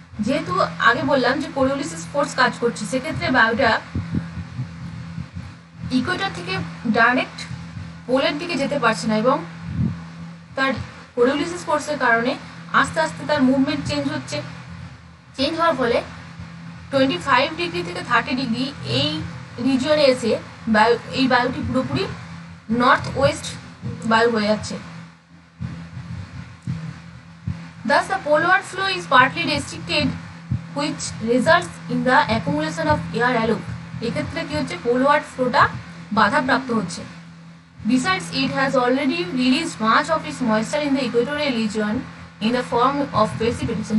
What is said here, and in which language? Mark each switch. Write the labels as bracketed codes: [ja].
[bn] যেহেতু আগে বললাম যে কোরিওলিসিস ফোর্স কাজ করছে, সেক্ষেত্রে বায়ুটা ইকুয়েটর থেকে ডাইরেক্ট পোলের দিকে যেতে পারছে না, এবং তার কোরিওলিসিস ফোর্সের কারণে আস্তে আস্তে তার মুভমেন্ট চেঞ্জ হওয়ার ফলে 25 ডিগ্রি থেকে 30 ডিগ্রি এই রিজিয়নে এসে এই বায়ুটি পুরোপুরি নর্থ ওয়েস্ট বায়ু হয়ে যাচ্ছে। [en] Thus the poleward flow is partly restricted, which results in the accumulation of air aloft. [bn] এক্ষেত্রে কি হচ্ছে, পোলওয়ার্ড ফ্লোটা বাধাপ্রাপ্ত হচ্ছে। [en] Besides, it has already released much of its moisture in the equatorial region in the form of precipitation.